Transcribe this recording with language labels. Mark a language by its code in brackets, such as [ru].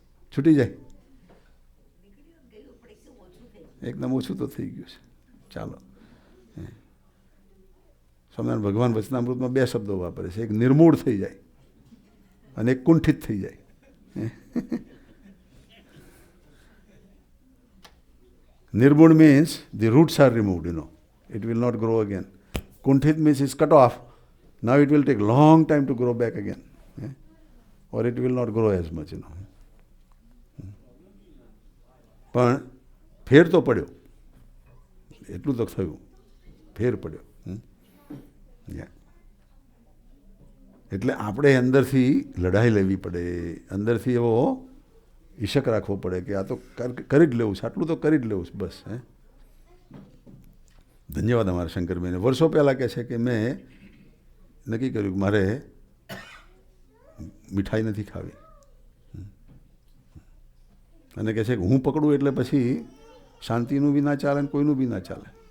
[gu] છૂટી જાય, એકદમ ઓછું તો થઈ ગયું છે. ચાલો, સ્વામિનારાયણ ભગવાન વચનામૃતમાં 2 શબ્દો વાપરે છે, એક નિર્મૂળ થઈ જાય અને એક કુંઠિત થઈ જાય. [en] Nirbund means the roots are removed, it will not grow again. Kunthit means it's cut off. Now it will take long time to grow back again, or it will not grow as much, [gu] પણ ફેર તો પડ્યો, એટલું તો થયું, ફેર પડ્યો. એટલે આપણે અંદરથી લડાઈ લેવી પડે, અંદરથી એવો ઈશક રાખવો પડે કે આ તો કરી જ લેવું છે, આટલું તો કરી જ લેવું છે બસ. ધન્યવાદ અમારા શંકરભાઈને. વર્ષો પહેલાં કહે છે કે મેં નક્કી કર્યું કે મારે મીઠાઈ નથી ખાવી, અને કહે છે કે હું પકડું એટલે પછી શાંતિનું બી ના ચાલે ને કોઈનું બી ના ચાલે.